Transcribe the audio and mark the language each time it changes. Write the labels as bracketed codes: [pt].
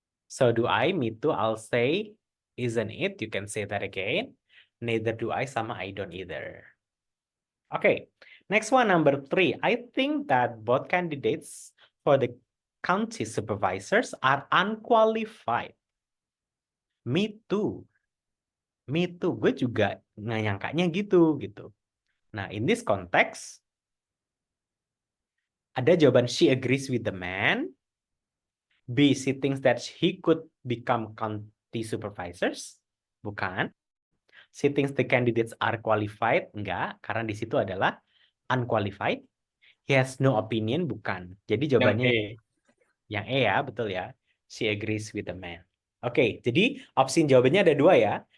[en] So do I, me too, I'll say, isn't it? You can say that again. Neither do I, [id] sama [en] I don't either. Okay, next one, number 3. I think that both candidates for the county supervisors are unqualified. Me too. Me too. [id] Gue juga nggak nyangkanya gitu. [en] Nah, in this context, [id] ada jawaban [en] she agrees with the man. B, she thinks that he could become county supervisors. [id] Bukan. [en] She thinks the candidates are qualified. [id] Enggak, karena di situ adalah unqualified. [en] He has no opinion. [id] Bukan. Jadi jawabannya yang E ya, betul ya. [en] She agrees with the man. [id] Oke, jadi opsi jawabannya ada 2 ya.